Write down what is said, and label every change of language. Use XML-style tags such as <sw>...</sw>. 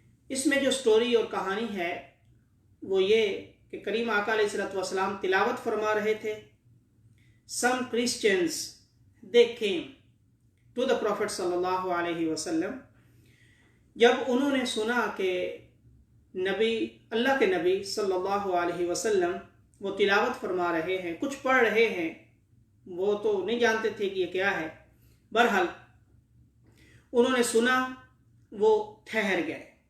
<ur>اس میں جو سٹوری اور کہانی ہے وہ یہ کہ کریم آقا علیہ الصلوۃ والسلام تلاوت فرما رہے تھے.</ur> <en>Some Christians, they came to the Prophet sallallahu alayhi wa sallam.</en> <ur>جب انہوں نے سنا کہ نبی اللہ کے نبی صلی اللہ علیہ وسلم وہ تلاوت فرما رہے ہیں، کچھ پڑھ رہے ہیں، وہ تو نہیں جانتے تھے کہ یہ کیا ہے. بہرحال انہوں نے سنا، وہ ٹھہر گئے.</ur>